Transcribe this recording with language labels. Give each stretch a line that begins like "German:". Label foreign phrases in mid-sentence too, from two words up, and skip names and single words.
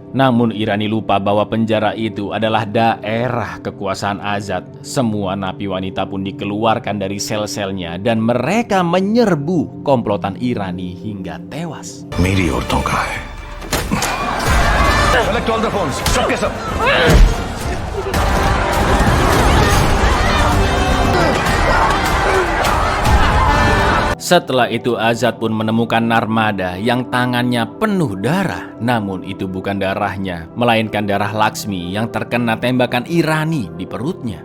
Indonesian: Namun Irani lupa bahwa penjara itu adalah daerah kekuasaan Azad. Semua napi wanita pun dikeluarkan dari sel-selnya dan mereka menyerbu komplotan Irani hingga tewas.
Hindi: मेरी औरतों का है
English: Collect all the phones.
Hindi: सबके सब.
Indonesian: Setelah itu Azad pun menemukan Narmada yang tangannya penuh darah. Namun itu bukan darahnya, melainkan darah Laksmi yang terkena tembakan Irani di perutnya.